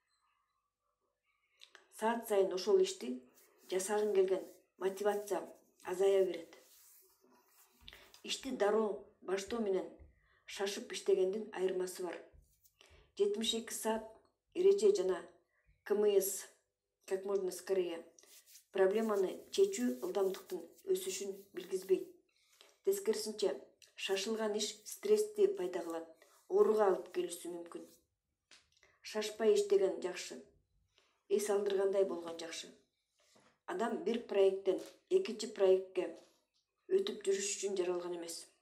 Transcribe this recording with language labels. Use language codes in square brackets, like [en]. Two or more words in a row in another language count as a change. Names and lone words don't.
[ky] Саат сайын ошол ишти жасагың келген мотивация азая берет. Ишти дароо баштоо менен шашып иштегендин айырмасы бар. 72 саат эреже жана КМС — [ru] как можно скорее [ky] проблеманы чечүү ылдамдыктын өсүшүн билгизбейт. Тескерисинче, шашылган иш стрессти пайда кылат, ооруга алып келиши мүмкүн. Шашпай иштеген жакшы. Эс алдыргандай болгон жакшы. Адам бир проекттен экинчи проектке өтүп жүрүш үчүн жаралган эмес.